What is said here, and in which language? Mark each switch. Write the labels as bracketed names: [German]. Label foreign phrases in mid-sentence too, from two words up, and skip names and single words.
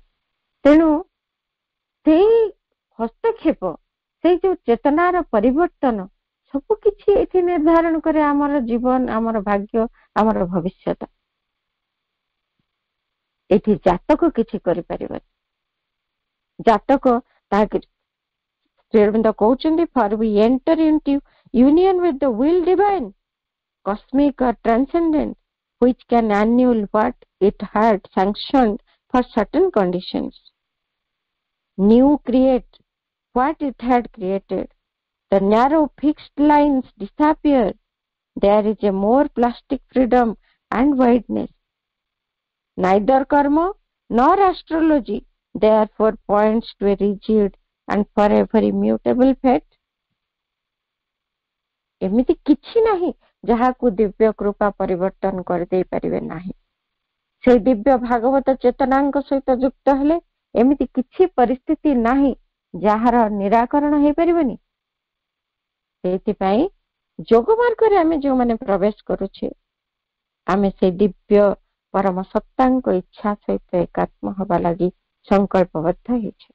[Odia] ତେଣୁ ସେଇ ହସ୍ତକ୍ଷେପ, ସେଇ ଯୋଉ ଚେତନାର ପରିବର୍ତ୍ତନ ସବୁ କିଛି ଏଠି ନିର୍ଦ୍ଧାରଣ କରେ ଆମର ଜୀବନ, ଆମର ଭାଗ୍ୟ, ଆମର ଭବିଷ୍ୟତ। ଏଠି ଜାତକ କିଛି କରିପାରିବନି। ଜାତକ ତାହା କିଛି ଶ୍ରୀଅରବିନ୍ଦ କହୁଛନ୍ତି, [English] for we enter into union with the will divine, cosmic or transcendent, which can annul what it had sanctioned for certain conditions, new create what it had created. The narrow fixed lines disappear. There is a more plastic freedom and wideness. Neither karma nor astrology therefore points to a rigid and forever immutable fate. [Odia] ଏମିତି କିଛି ନାହିଁ ଯାହାକୁ ଦିବ୍ୟ କୃପା ପରିବର୍ତ୍ତନ କରିଦେଇ ପାରିବେ ନାହିଁ। ସେଇ ଦିବ୍ୟ ଭାଗବତ ଚେତନାଙ୍କ ସହିତ ଯୁକ୍ତ ହେଲେ ଏମିତି କିଛି ପରିସ୍ଥିତି ନାହିଁ ଯାହାର ନିରାକରଣ ହେଇପାରିବନି। ସେଇଥିପାଇଁ ଯୋଗ ମାର୍ଗରେ ଆମେ ଯୋଉମାନେ ପ୍ରବେଶ କରୁଛେ ଆମେ ସେଇ ଦିବ୍ୟ ପରମ ସତ୍ତାଙ୍କ ଇଚ୍ଛା ସହିତ ଏକାତ୍ମ ହେବା ଲାଗି ସଂକଳ୍ପବଦ୍ଧ ହେଇଛେ।